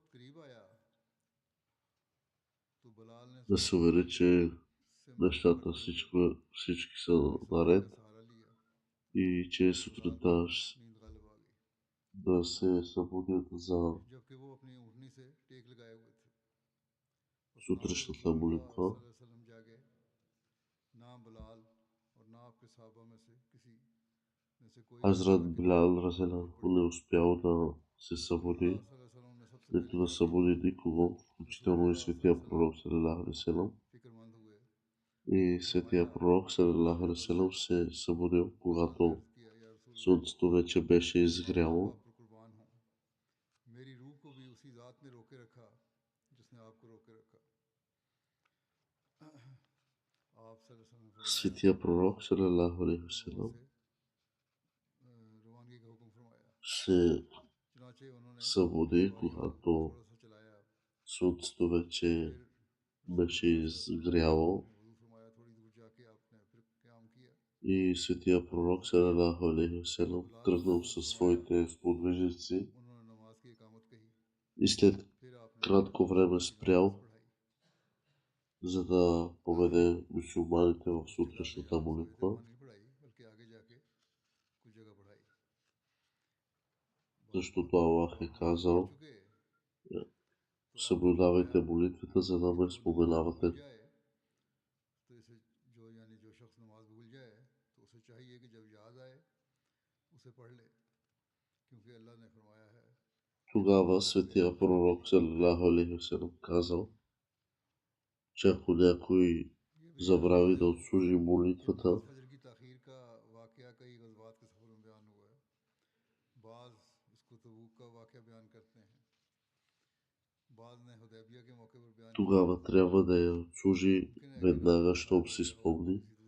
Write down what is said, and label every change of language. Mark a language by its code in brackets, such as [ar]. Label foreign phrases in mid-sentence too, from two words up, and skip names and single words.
[bg] да се увери, че нещата всички са наред и че сутринта да се събудят за сутрешната молитва. Хазрат Билал разелянху не успял да се събуди, нито да събуди никого, включително и светия пророк [ar] صلى الله عليه وسلم. [bg] И светия пророк [ar] صلى الله عليه وسلم [bg] се събудил, когато слънцето вече беше изгряло. Светия пророк [ar] صلى الله عليه وسلم [bg] се събуди, когато слънцето вече беше изгряло. И светия пророк [ar] صلى الله عليه وسلم [bg] тръгнал със своите сподвижници и след кратко време спрял, за да поведе мюсюлманите в сутрешната молитва. Защото Аллах е казал: съблюдавайте молитвата, за да ме споменавате. Тогава светия пророк [ar] صلى الله عليه وسلم [bg] казал, че ако някой забрави да отслужи молитвата. Тогава трябва да я отслужи веднага, щом си спомни.